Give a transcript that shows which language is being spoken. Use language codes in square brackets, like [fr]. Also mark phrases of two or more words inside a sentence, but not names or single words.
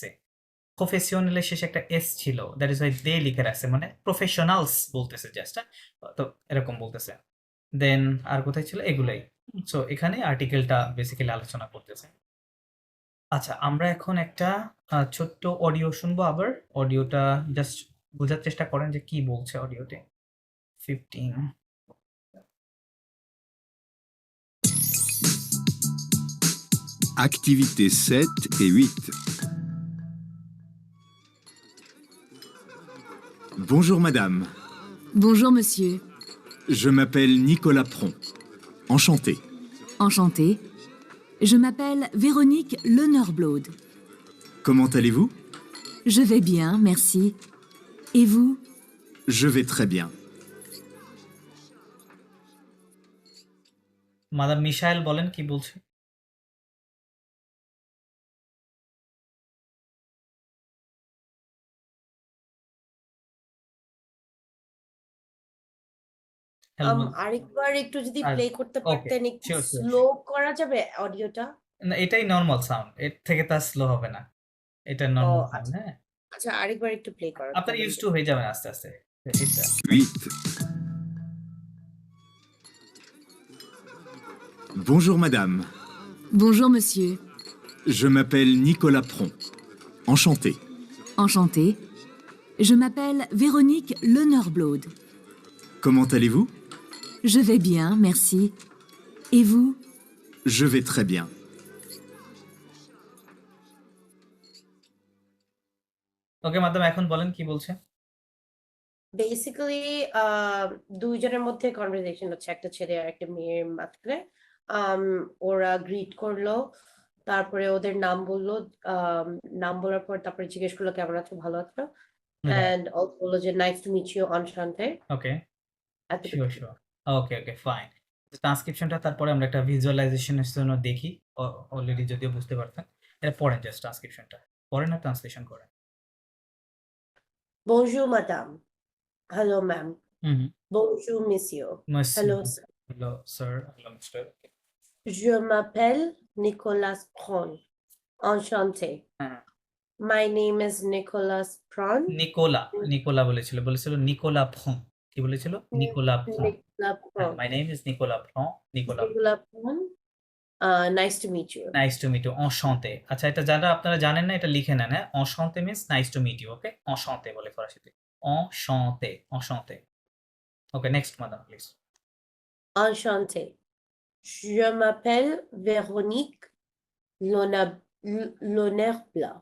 [bn] প্রফেশনালের শেষে একটা এস ছিল, [en] that is why they [bn] লিখে রাখছে, মানে প্রফেশনালস বলতেছে জাস্ট, তো এরকম বলতেছে। দেন আর কোথায় ছিল, এগুলাই। সো এখানে আর্টিকেলটা বেসিক্যালি আলোচনা করতেছে। আচ্ছা, আমরা এখন একটা ছোট্ট অডিও শুনবো আবার। অডিওটা জাস্ট বোঝার চেষ্টা করেন যে কি বলছে অডিওতে। [fr] 15 Activités 7 et 8. Bonjour madame, Bonjour monsieur. je m'appelle Nicolas Pron. Enchanté. Enchantée. Je m'appelle Véronique Lenorblode. Comment allez-vous? Je vais bien, merci. Et vous? Je vais très bien. [bn] মাদাম মিশাইল বলেন কি বলছে। হ্যালো আরেকবার একটু যদি আর প্লে করতে ওকে, পারতেন, একটু শিওর শিওর স্লো করা যাবে অডিওটা? না, এটাই নরমাল সাউন্ড, এর থেকে তার স্লো হবে না, এটা ও নরমাল সাউন্ড, আচ্ছা হ্যাঁ? আচ্ছা, আরেকবার একটু প্লে করা আপনারা করবেন [en] use to [bn] please। হয়ে যাবেন আস্তে আস্তে এটা। [fr] 8. Bonjour madame, Bonjour monsieur. je m'appelle Nicolas Pron. Enchanté. Enchantée. Je m'appelle Véronique Lenorblode. Comment allez-vous? Je vais bien, merci. Et vous? Je vais très bien. [bn] ওকে মাদাম, এখন বলেন কি বলছে। বেসিক্যালি দুইজনের মধ্যে কনভারসেশন হচ্ছে, একটা ছেলে আর একটা মেয়ের মাঝখানে। ওরা গ্রিট করলো, তারপরে ওদের নাম বললো, নাম বলার পর তারপরে জিজ্ঞেস করলো কেমন আছো, ভালো আছো, [en] and also [bn] বললো যে [en] nice to meet you [bn] অনশান্তে। ওকে, এতটুকু শিওর ছিল। শিওর। ওকে ওকে ফাইন। ট্রান্সক্রিপশনটা তারপরে আমরা একটা ভিজুয়ালাইজেশনের জন্য দেখি, অলরেডি যদিও বুঝতে পারতেন। এটা পড়েন, জাস্ট ট্রান্সক্রিপশনটা পড়েন আর ট্রান্সলেশন করেন। [fr] Bonjour madame. [en] Hello ma'am. [bn] হুম [fr] Bonjour monsieur. monsieur, [en] Hello sir. hello sir, hello mister. [fr] Je m'appelle Nicolas Pron. Enchanté. [bn] হ্যাঁ, [en] My name is Nicolas Pron. [bn] নিকোলা বলেছিল নিকোলা ফ্রঁ। কি বলেছিল? নিকোলা ফ্রঁ। Nicolas হ্যাঁ, Pron. [en] my name is নিকোলা ফ্রঁ। নিকোলা, Nicolas Pron. Nice to meet you. nice to meet you. enchanté। [bn] আচ্ছা, এটা যারা আপনারা জানেন না এটা লিখে নেন, হ্যাঁ? enchanté [en] means nice to meet you, [bn] ওকে? enchanté বলে ফরাসিতে। enchanté, enchanté। ওকে, নেক্সট মাদাম প্লিজ। [fr] Enchanté. Je m'appelle Véronique Lonerbla.